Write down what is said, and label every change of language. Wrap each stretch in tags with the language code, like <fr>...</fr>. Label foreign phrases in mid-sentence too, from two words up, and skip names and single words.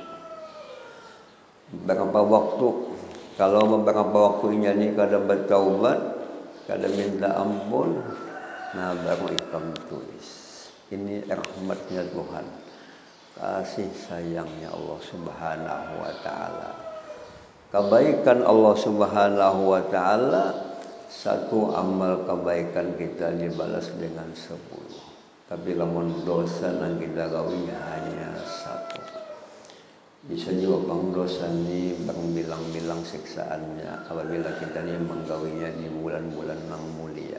<id>Berapa waktu? Kalau beberapa waktunya ini kada bertaubat, kada minta ampun,</id> <bjn>nah baru ikam tulis.</bjn> <id>Ini rahmatnya Tuhan, kasih sayangnya Allah Subhanahu wa ta'ala. Kebaikan Allah Subhanahu wa ta'ala, satu amal kebaikan kita dibalas dengan 10. Tapi lamun dosa yang kita gawinya hanya 1. Bisa juga bang dosa ini berbilang-bilang siksaannya apabila kita ini menggawinya di bulan-bulan yang mulia.</id>